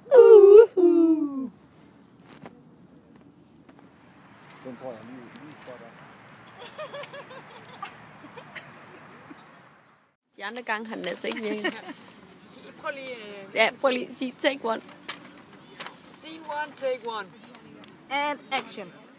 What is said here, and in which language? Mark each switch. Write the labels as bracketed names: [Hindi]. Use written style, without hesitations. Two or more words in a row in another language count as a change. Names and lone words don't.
[Danish] Den tror jeg lige spotter. De andre gange har den altså ikke virket. Prøv lige... Ja, prøv lige at sige [English] take one. Scene one, take one. And action.